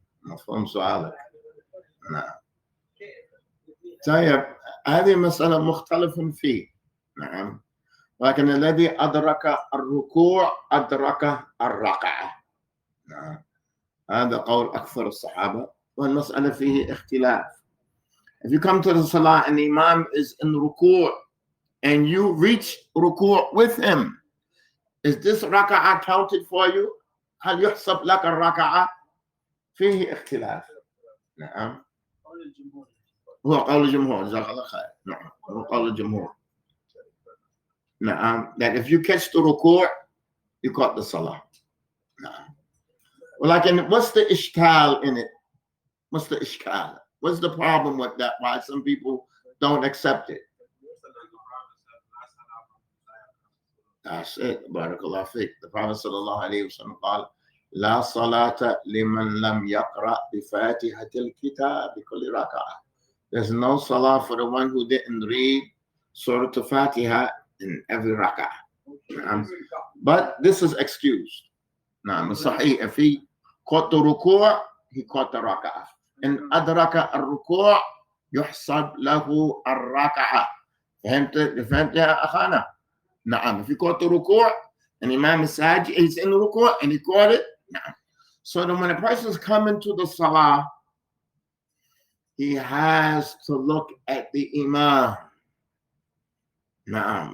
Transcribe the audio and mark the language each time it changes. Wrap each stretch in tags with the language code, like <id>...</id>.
<ar>مفهوم سؤالك. نعم. طيب هذه مسألة مختلف فيه. نعم. لكن الذي أدرك الركوع أدرك الركعة. نعم. هذا قول أكثر الصحابة والمسألة فيه اختلاف.</ar> <en>If you come to the salah and the imam is in ruku' and you reach ruku' with him, is this raka'ah counted for you?</en> <ar>هل يحسب لك الركعة؟ فيه اختلاف. نعم. هو قول الجمهور. جزاك الله خير. نعم. هو قول الجمهور. نعم.</ar> <en>That if you catch the ruku', you caught the salah.</en> <ar>نعم. ولكن</ar> <en>what's the ishkal in it? What's the ishkal? What's the problem with that? Why some people don't accept it? That's it. Barakallah fiqh. The Prophet</en> <ar>sallallahu alayhi wa sallam قال لا صلاة لمن لم يقرأ بفاتحة الكتاب بكل ركعة.</ar> <en>There's no salah for the one who didn't read Surah Al-Fatiha in every rak'ah. But this is excused.</en> <ar>نعم صحيح.</ar> <en>If he caught the ruku', he caught the rak'ah.</en> <ar>إن أدرك الركوع يحسب له الركعة. فهمت يا أخانا؟ نعم.</ar> <en>If you caught the ruku' and Imam is sajid, he's in the ruku' and he caught it.</en> <ar>نعم.</ar> <en>So then when a person is coming to the salah, he has to look at the Imam.</en> <ar>نعم.</ar>